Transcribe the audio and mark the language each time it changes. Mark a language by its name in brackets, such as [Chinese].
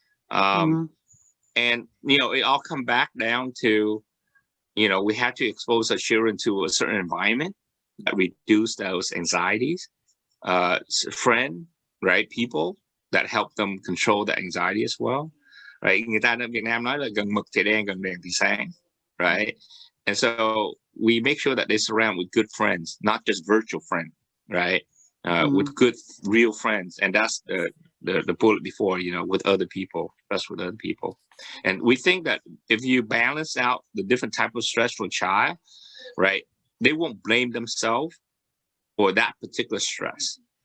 [English] And, it all come back down to, we have to expose our children to a certain environment that reduce those anxieties. Friend, right? People that help them control the anxiety as well, right? [Vietnamese] Người ta ở Việt Nam nói là gần mực thì đen, gần đèn thì sáng, right? [English] And so we make sure that they surround with good friends, not just virtual friends, right? With good, real friends. And that's the bullet before, with other people, stress with other people. And we think that if you balance out the different type of stress for a child, right, they won't blame themselves for that particular stress.